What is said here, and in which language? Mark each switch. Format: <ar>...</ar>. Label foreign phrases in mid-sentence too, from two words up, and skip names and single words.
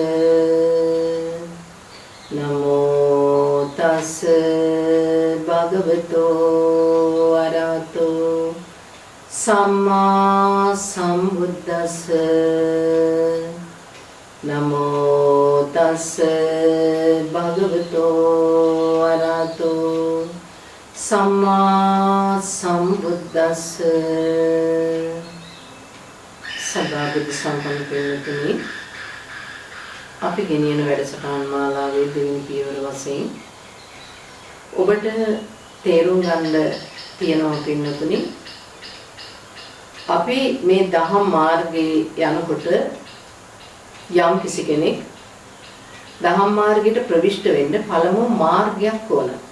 <pi>නමෝ තස් භගවතු අරහතෝ සම්මා සම්බුද්දස්ස නමෝ තස් භගවතු අරහතෝ සම්මා සම්බුද්දස්ස</pi> <si>සදා බුද්ධ සම්පන්න කෙනෙකුනි අපි ගෙනියන වැඩසටහන් මාලාවේ දෙවෙනි පියවර වශයෙන් ඔබට තේරුම් ගන්න තියෙනවා පින්නතුනි අපි මේ දහම් මාර්ගයේ යනකොට යම් කිසි කෙනෙක් දහම් මාර්ගයට ප්‍රවිෂ්ඨ වෙන්න පළමු මාර්ගයක් ඕන.</si>